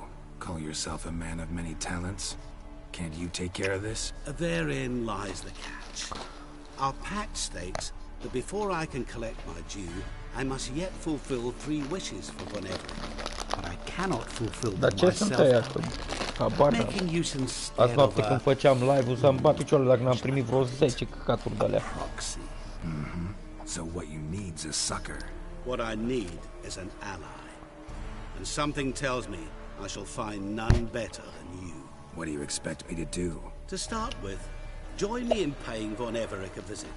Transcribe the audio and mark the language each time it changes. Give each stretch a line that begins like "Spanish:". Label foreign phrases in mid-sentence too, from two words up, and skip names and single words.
English: Call yourself a man of many talents? Can't you take care of this? Therein lies the catch. Our pact states that before I can collect my due, I must yet fulfill 3 wishes for Von Everec. But I cannot fulfill
Romanian: Dar
English: them
Romanian: ce sunt ăia?
English: myself.
Romanian: Habar n-am.
English: Making use
Romanian: Azi
English: instead of
Romanian: noapte când
English: a
Romanian: făceam live-ul să-mi bat picioarele dacă n-am primit vreo 10 căcaturi de-alea.
English: proxy. So what you need's a sucker. What I need is an ally. And something tells me I shall find none better than you. What do you expect me to do? To start with, join me in paying Von Everec a visit.